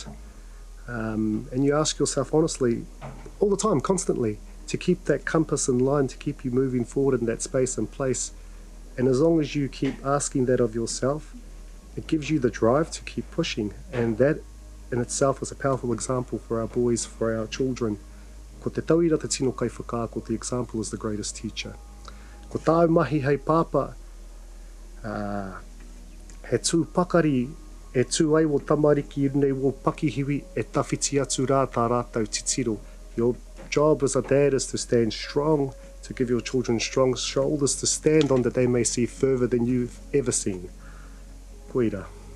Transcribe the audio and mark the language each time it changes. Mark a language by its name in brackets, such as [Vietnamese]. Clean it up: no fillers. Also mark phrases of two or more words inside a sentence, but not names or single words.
[English] And you ask yourself honestly all the time, constantly, to keep that compass in line, to keep you moving forward in that space and place. And as long as you keep asking that of yourself, it gives you the drive to keep pushing. And that in itself is a powerful example for our boys, for our children. [Māori] Ko te tauira te tino kai whakaako, [English] the example is the greatest teacher. [Māori] Ko tāu mahi hei pāpa, he tū pakari, e tū ai wo tamariki i runei wo pakihiwi, e tawhiti atu rā tā rātou titiro. [English] Your job as a dad is to stand strong, to give your children strong shoulders to stand on, that they may see further than you've ever seen. [Māori] Koira.